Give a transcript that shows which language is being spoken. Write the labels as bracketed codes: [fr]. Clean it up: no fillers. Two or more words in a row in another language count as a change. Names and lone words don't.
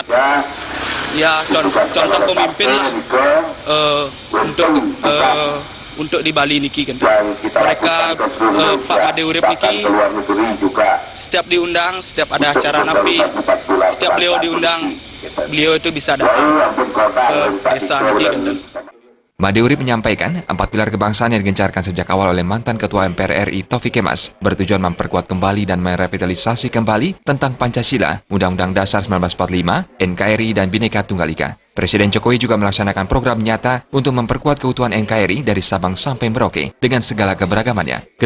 [id] Ya, contoh pemimpin lah untuk di Bali niki kan. Mereka Pak Made Urip niki setiap diundang, setiap ada acara napi, setiap beliau diundang, beliau itu bisa datang ke desa niki kan. Made Urip menyampaikan, 4 pilar kebangsaan yang digencarkan sejak awal oleh mantan Ketua MPR RI Taufik Kemas bertujuan memperkuat kembali dan merevitalisasi kembali tentang Pancasila, Undang-Undang Dasar 1945, NKRI, dan Bhinneka Tunggal Ika. Presiden Jokowi juga melaksanakan program nyata untuk memperkuat keutuhan NKRI dari Sabang sampai Merauke dengan segala keberagamannya.